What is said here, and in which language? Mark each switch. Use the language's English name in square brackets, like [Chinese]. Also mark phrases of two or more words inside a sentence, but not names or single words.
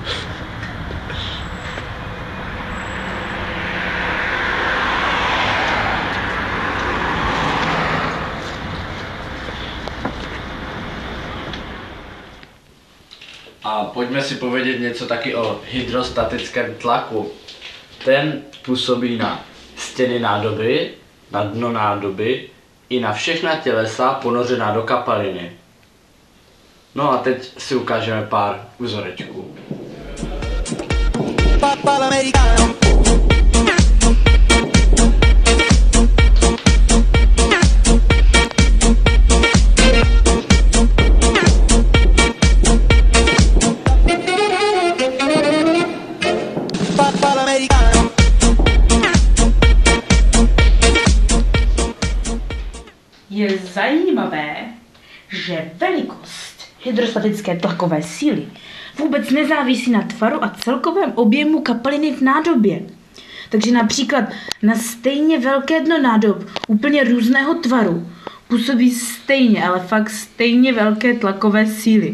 [Czech] A pojďme si povědět něco taky o hydrostatickém tlaku. Ten působí na stěny nádoby, na dno nádoby i na všechna tělesa ponořená do kapaliny. No a teď si ukážeme pár vzorečků. [Italian] Papà l'americano. Papà l'americano. [Czech] Je zajímavé, že velikost hydrostatické tlakové síly vůbec nezávisí na tvaru a celkovém objemu kapaliny v nádobě. Takže například na stejně velké dno nádob úplně různého tvaru působí stejně, ale fakt stejně velké tlakové síly.